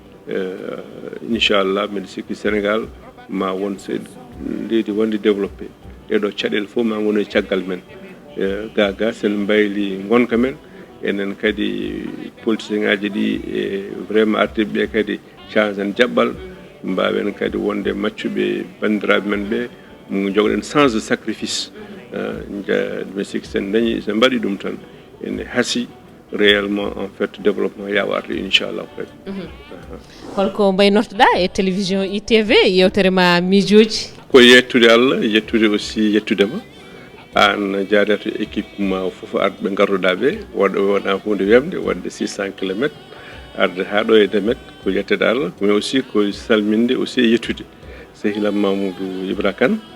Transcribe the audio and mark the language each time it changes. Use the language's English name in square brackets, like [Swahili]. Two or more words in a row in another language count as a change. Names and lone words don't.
[Fula] inchallah mbeɗa sikki Sénégal ma won se leydi wonde développé ɗeɗo caɗele fof ma woni caggal men gaga sen mbayli gonka men enen kadi politicien ngaji ɗi vraiment artiɓe ɓe kadi change en jaɓɓal mbawen kadi wonde maccuɓe bandiraɓe men ɓe jogɗen [French] sens de sacrifice [Fula] mi sikki sen dañi sen mbaɗi ɗum tan ene haasi réellement [French] en fait développement [Fula] yawata inchallah kadi holko mbaynortoɗa e télévision ITV yewtere ma miijoji ko yettude Allah yettude aussi yettudema an jaadata équipe ma fof arɓe ɓe garduɗa ɓe wona hunde wemde wadde 600 kilométres arde ha ɗo e Demet ko yettede Allah mais aussi ko salminde aussi e yettude sehilam Mamoudou Ibra Kane